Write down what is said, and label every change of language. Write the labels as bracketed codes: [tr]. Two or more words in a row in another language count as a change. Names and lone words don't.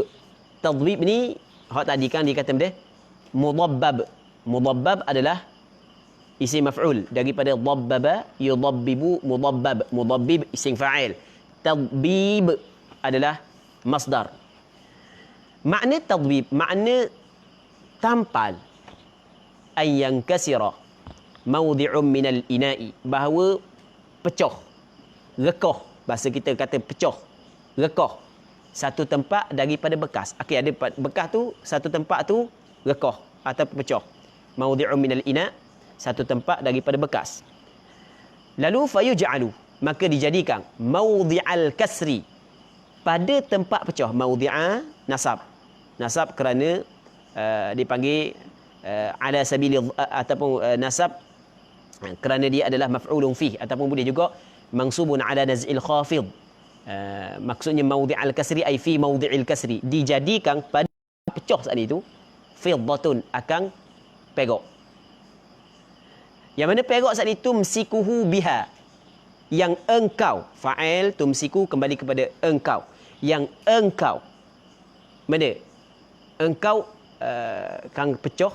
[ms] Tadbib ni hak tadi kan dikata benda mudabbab. Mudabbab adalah [ar] اسم مفعول [ms] daripada [ar] ضبّب يضبّب مضبّب. مضبّب اسم فاعل. [ms] Tadbib adalah masdar. Makna tadbib, makna tampal, [ar] أي كسر موضع من الإناء, [ms] bahawa pecah, rekoh, bahasa kita kata pecah, rekoh satu tempat daripada bekas. Okey, ada bekas tu, satu tempat tu rekoh atau pecah. [ar] موضع من الإناء', [ms] satu tempat daripada bekas. Lalu fayuj'alu, maka dijadikan [ar] موضع الكسر, [ms] pada tempat pecah. [ar] موضع نصب. [ms] Nasab kerana dipanggil [ar] على سبيل [ms] ataupun nasab kerana dia adalah [ar] مفعول فيه, [ms] ataupun boleh juga [ar] منصوب على نزع الخافض. Maksudnya موضع الكسر أي في موضع الكسر, [ms] dijadikan pada pecah saat itu fiddatun, akan perak. Yang mana perak saat itu [ar] تمسكه بها, [ms] yang engkau, [ar] فاعل تمسك [ms] kembali kepada engkau, yang engkau, mana engkau kang pecah.